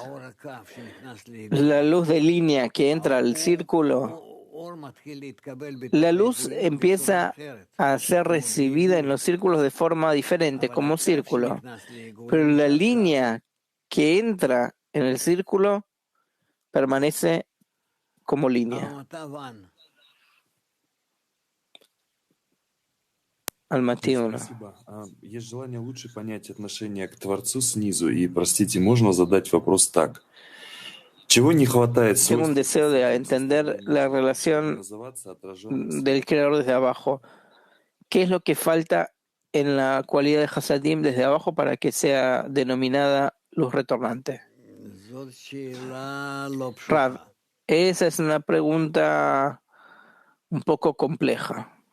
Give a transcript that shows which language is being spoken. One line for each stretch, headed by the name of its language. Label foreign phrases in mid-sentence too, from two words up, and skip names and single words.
Spanish: La luz de línea que entra al círculo, la luz empieza a ser recibida en los círculos de forma diferente, como círculo. Pero la línea que entra en el círculo permanece como línea. Alma-T1.
Russian: Есть желание лучше понять отношение к Творцу снизу. И, простите, можно задать вопрос так. Чего не хватает?
Spanish: Tengo un deseo de entender la relación del creador desde abajo. ¿Qué es lo que falta en la cualidad de Hasadim desde abajo para que sea denominada luz retornante? Rav, esa es una pregunta un poco compleja.